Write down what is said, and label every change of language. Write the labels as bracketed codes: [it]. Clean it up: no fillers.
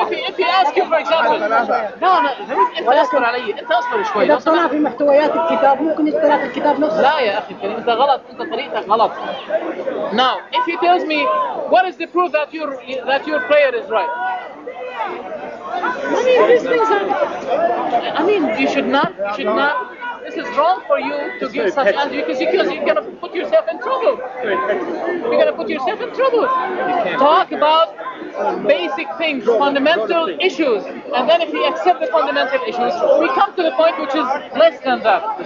[en] If he asks you, for example, [ar] انت اصبر علي، انت اصبر شوي. إذا اقتنع في محتويات الكتاب ممكن يقتنع في الكتاب نفسه. لا يا أخي الكريم، أنت غلط، أنت طريقتك غلط. [en] Now, if he tells me, what is the proof that your prayer is right? I mean, these things are. I mean, you should not. This is wrong for you to give such answers because you're gonna put yourself in trouble. You're gonna put yourself in trouble. Talk about basic things, fundamental issues, and then if he accepts the fundamental issues, we come to the point which is less than that.